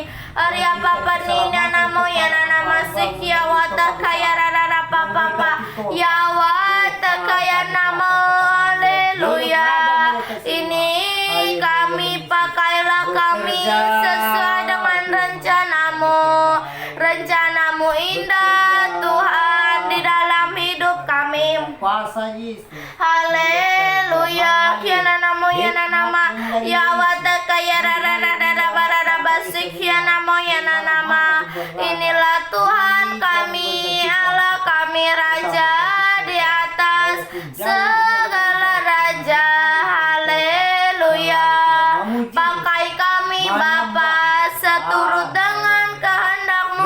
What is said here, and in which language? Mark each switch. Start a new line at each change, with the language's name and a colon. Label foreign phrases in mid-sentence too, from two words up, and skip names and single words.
Indonesian: Arya papa nina namo yana namasik ya wata kaya rara papa ya wata kaya nama haleluya. Ini kami pakailah kami sesuai dengan rencanamu indah Tuhan di dalam hidup kami. Kuasa Yesus. Haleluya. Kiana namo yana nama ya wata kaya rara basik ya namo yana nama. Inilah Tuhan kami, Allah kami, Raja di atas segala raja. Haleluya. Pakai kami Bapa seturut dengan kehendak-Mu.